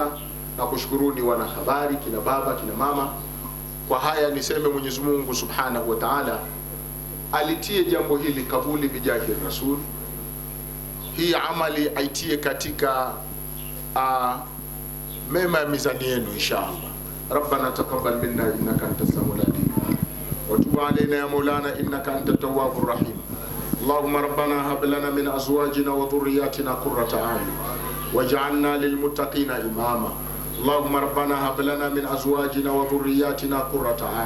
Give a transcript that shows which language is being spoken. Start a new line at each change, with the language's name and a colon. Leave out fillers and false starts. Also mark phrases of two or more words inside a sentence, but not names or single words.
Swahili: Na kushukuruni wanahabari, kina baba, kina mama. Kwa haya niseme Mwenyezi Mungu
Arabic: سبحانه وتعالى
Swahili: alitie jambo hili kabuli
Arabic: بجاه الرسول.
Swahili: Hii amali aitie katika mema ya mizani yenu inshallah.
Arabic: ربنا تقبل منا إنك أنت السميع العليم وتب علينا يا مولانا إنك أنت التواب الرحيم. اللهم ربنا هب لنا من أزواجنا وذرياتنا قرة أعين واجعلنا للمتقين إماما. اللهم ربنا هب لنا من أزواجنا وذرياتنا قرة أعين.